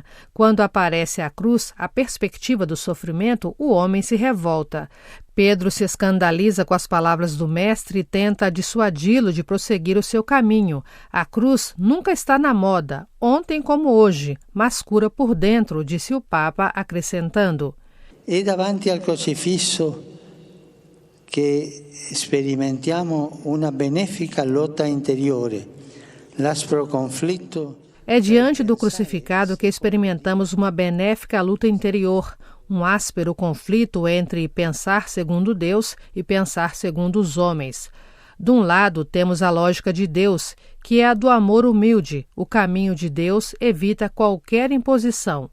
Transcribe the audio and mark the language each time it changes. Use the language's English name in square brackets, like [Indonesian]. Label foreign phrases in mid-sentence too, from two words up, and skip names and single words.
[Portuguese] Quando aparece a cruz, a perspectiva do sofrimento, o homem se revolta. Pedro se escandaliza com as palavras do Mestre e tenta dissuadi-lo de prosseguir o seu caminho. A cruz nunca está na moda, ontem como hoje, mas cura por dentro, disse o Papa, acrescentando: [Italian] E davanti al crocifisso che sperimentiamo una benefica lotta interiore, l'aspro conflitto. [Portuguese] É diante do crucificado que experimentamos uma benéfica luta interior, um áspero conflito entre pensar segundo Deus e pensar segundo os homens. De um lado, temos a lógica de Deus, que é a do amor humilde. O caminho de Deus evita qualquer imposição.